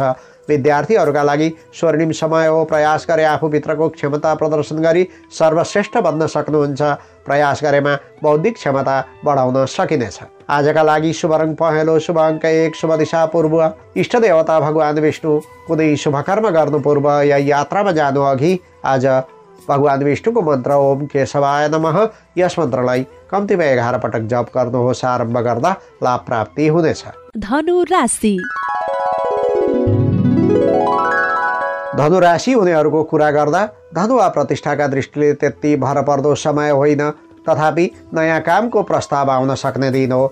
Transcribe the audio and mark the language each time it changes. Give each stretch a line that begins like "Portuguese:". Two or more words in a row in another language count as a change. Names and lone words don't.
Nepali: विद्यार्थीहरूका लागि स्वर्णिम समय हो। प्रयास गरे आफूभित्रको क्षमता प्रदर्शन गरी सर्वश्रेष्ठ बन्न सक्नुहुन्छ। प्रयास गरेमा बौद्धिक क्षमता बढाउन सकिनेछ। आजका लागि शुभ रङ पहेँलो, शुभ अङ्क 1, शुभ दिशा पूर्व, इष्ट देवता भगवान विष्णु। कुनै शुभ कर्म गर्नु पूर्व या यात्रामा जानु अघि आज भगवान विष्णुको मन्त्र
Sanskrit: ओम केशवाय नमः
Nepali: यस मन्त्रलाई कम्तीमा 11 पटक जप गर्नुहोस्। आरम्भ गर्दा लाभ प्राप्ति हुनेछ। धनु राशि। धनु राशि हुनेहरूको कुरा गर्दा धनु वा प्रतिष्ठाका दृष्टिले त्यति भरपर्दो समय होइन, तथापि नयाँ कामको प्रस्ताव आउन सक्ने दिन हो।